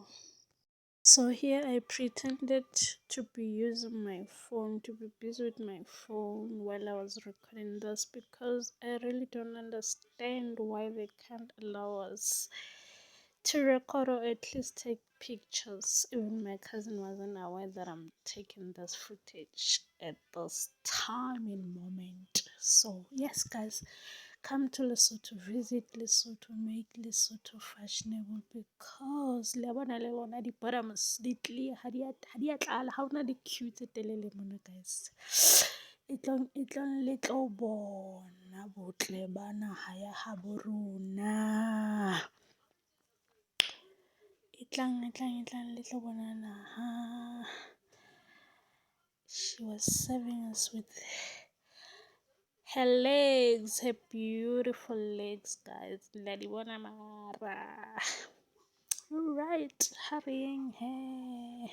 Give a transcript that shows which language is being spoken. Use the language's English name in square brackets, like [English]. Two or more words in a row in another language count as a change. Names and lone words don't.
[English] So here I pretended to be using my phone, to be busy with my phone while I was recording this, because I really don't understand why they can't allow us to record or at least take pictures. Even my cousin wasn't aware that I'm taking this footage at this time and moment. So yes, guys, come to Lesotho, visit Lesotho, make Lesotho fashionable, because [Southern Sotho] le bona le bona di bottoms di clear ha di a tlala, ha ona di queue tse telele mona, [English] guys. [Southern Sotho] E tlang le tlo bona botle ba naha ya habo rona. E tlang le tlo bona naha. [English] She was serving us with her legs, her beautiful legs, guys. [Southern Sotho] Ladibona mara. [English] Alright, hurrying here.